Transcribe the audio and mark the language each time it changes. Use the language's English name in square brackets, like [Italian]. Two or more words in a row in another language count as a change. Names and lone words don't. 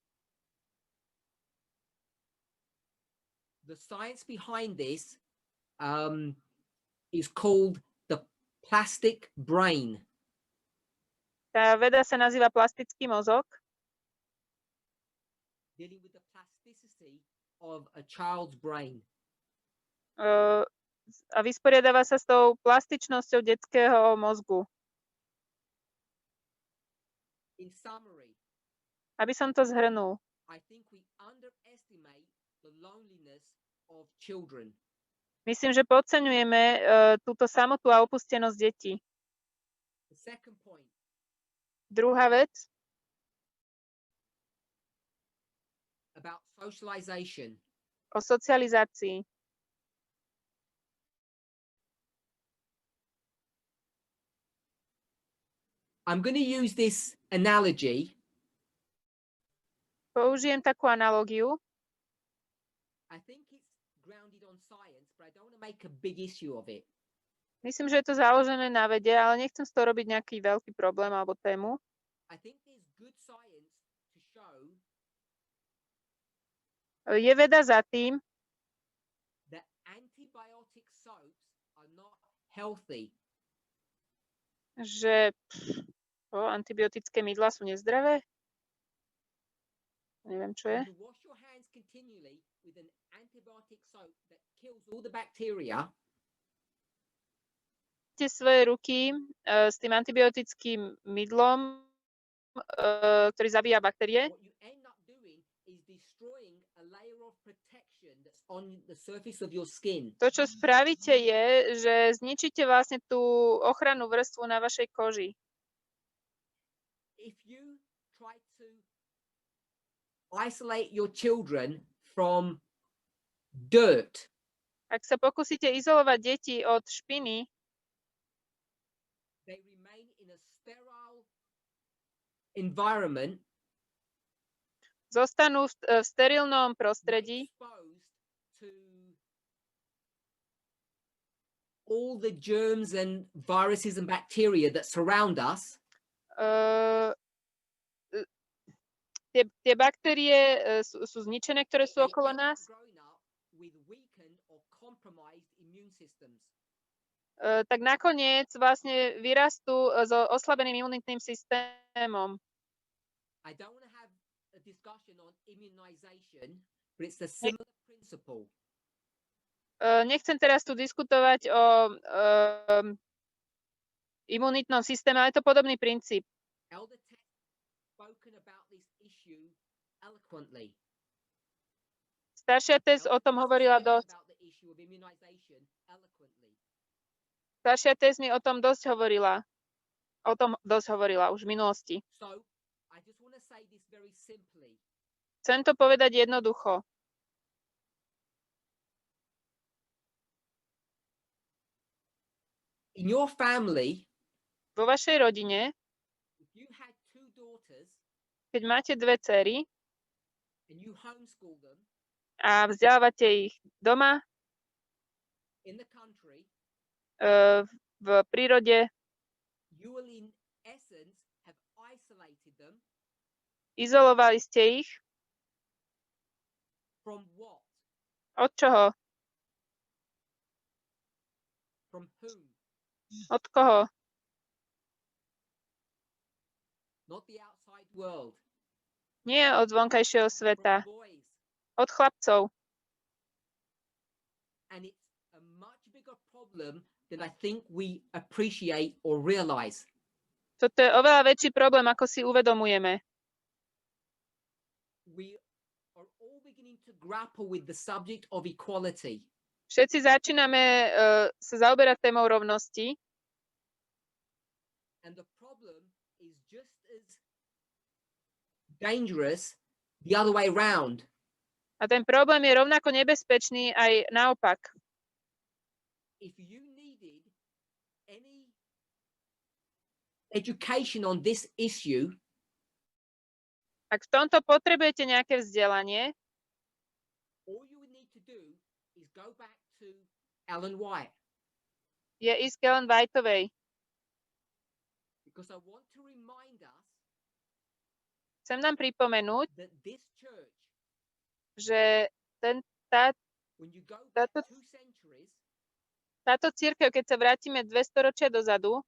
[English] The science behind this is called the plastic brain. [Slovak] Tá veda sa nazýva plastický mozog. [English] Dealing with the plasticity of a child's brain. [Slovak] A vysporiadáva sa s tou plastičnosťou detského mozgu. [English] In summary, [Slovak] Aby som to zhrnul. [English] I think we underestimate the loneliness of children. [Slovak] Myslím, že podceňujeme túto samotu a opustenosť detí. [English] The second point, [Slovak] Druhá vec, [English] about socialization. [Slovak] o socializácii. [English] I'm going to use this analogy. [Slovak] Použijem takú analogiu. [English] I think it's grounded on science, but I don't want to make a big issue of it. [Slovak] Myslím, že je to založené na vede, ale nechcem z toho robiť nejaký veľký problém alebo tému. [English] I think there's good science to show [Slovak] Je veda za tým, [English] that antibiotic soaps are not healthy. [Slovak] že antibiotické mydlá sú nezdravé. Neviem, čo je. [English] To wash your hands continually with an antibiotic soap that kills all the bacteria. [Slovak] Svoje ruky s tým antibiotickým mydlom, ktorý zabíja baktérie. [English] What you end up doing is destroying a layer of protection that's on the surface of your skin. [Slovak] To, čo spravíte, je, že zničíte vlastne tú ochrannú vrstvu na vašej koži. [English] If you try to isolate your children from dirt, [Slovak] Ak sa pokúsite izolovať deti od špiny, [English] they remain in a sterile environment, [Slovak] zostanú v sterilnom prostredí, [English] exposed to all the germs and viruses and bacteria that surround us. [Slovak] Tie baktérie sú zničené, ktoré sú okolo [English] They end up [Slovak] nás. [English] growing up with weakened or compromised immune systems. [Slovak] Tak nakoniec vlastne vyrastú so oslabeným imunitným systémom. [English] I don't want to have a discussion on immunization, but it's a similar principle. [Slovak] Nechcem teraz tu diskutovať o imunitnom systéme, ale je to podobný princíp. [English] Elder Ted spoken about this issue eloquently. [Slovak] Staršia Tess o tom hovorila dosť. [English] About the issue of immunization eloquently. [Slovak] Staršia Tess mi o tom dosť hovorila. O tom dosť hovorila už v minulosti. [English] So, I just want to say this very simply. [Slovak] Chcem to povedať jednoducho. [English] In your family, [Slovak] Vo vašej rodine, [English] if you had two daughters [Slovak] keď máte dve dcery [English] and you homeschool them [Slovak] a vzdelávate ich doma, [English] in the country, [Slovak] v prírode, [English] you will in essence have isolated them [Slovak] izolovali ste ich. [English] from what? [Slovak] Od čoho? [English] From whom? [Slovak] Od koho? [English] Not the outside world. [Slovak] Nie od vonkajšieho sveta. [English] From boys. [Slovak] Od chlapcov. [English] And it's a much bigger problem than I think we appreciate or realize. [Slovak] Toto je oveľa väčší problém, ako si uvedomujeme. [English] We are all beginning to grapple with the subject of equality. [Slovak] Všetci začíname sa zaoberať témou rovnosti. [English] And the problem is just as dangerous the other way round. [Slovak] A ten problém je rovnako nebezpečný aj naopak. [English] If you needed any education on this issue, [Slovak] Ak v tomto potrebujete nejaké vzdelanie, [English] all you would need to do is go back to Ellen White. [Slovak] je ísť k Ellen Whiteovej. [English] Because I want to remind [Slovak] Chcem nám pripomenúť, [English] that this church, [Slovak] že [English] when you go [Slovak] táto, [English] back 2 centuries, [Slovak] táto cirkev, keď sa vrátime 2 storočia dozadu,